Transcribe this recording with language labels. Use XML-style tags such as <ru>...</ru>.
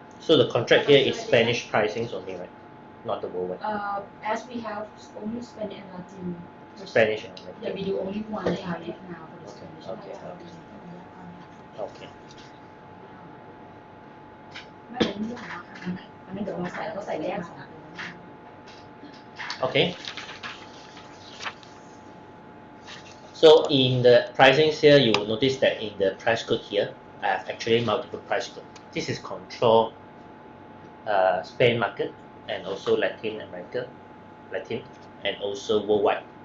<en>So the contract here is Spanish pricings only, right? Not the worldwide. As we have only Spanish and Latin Spanish and yeah we Latin. do only one tariff now for the Spanish Okay. Okay.</en> <th>ไม่เป็นเรื่องนะอันนี้เดี๋ยวเราใส่แล้วก็ใส่แยกสองตัว</th> <en>Okay. So in the pricings here, you will notice that in the price code here, I have actually multiple price code. This is control Spain market and also Latin America, Latin and also worldwide.</en>